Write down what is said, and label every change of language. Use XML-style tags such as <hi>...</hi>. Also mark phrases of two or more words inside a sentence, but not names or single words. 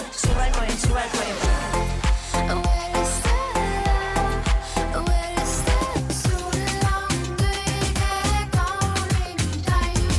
<et>Suvel kolin Pärnu.</et> <en>Where is that?</en> <et>Sul on kõige kaunim taju.</et>